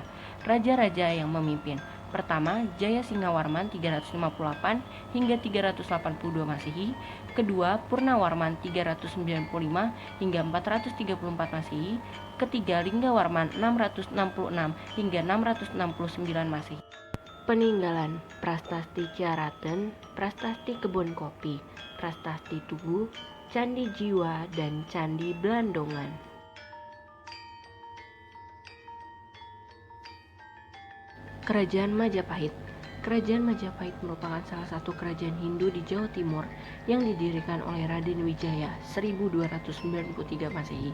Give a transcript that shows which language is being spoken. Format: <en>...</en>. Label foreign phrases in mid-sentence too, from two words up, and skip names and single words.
<id>Raja-raja yang memimpin. Pertama, Jaya Singawarman 358 hingga 382 Masehi. Kedua, Purnawarman 395 hingga 434 Masehi. Ketiga, Linggawarman 666 hingga 669 Masehi. Peninggalan: Prastasti Ciaraten, Prastasti Kebon Kopi, Prastasti Tugu, Candi Jiwa, dan Candi Blandongan. Kerajaan Majapahit. Kerajaan Majapahit merupakan salah satu kerajaan Hindu di Jawa Timur yang didirikan oleh Raden Wijaya 1293 Masehi.</id>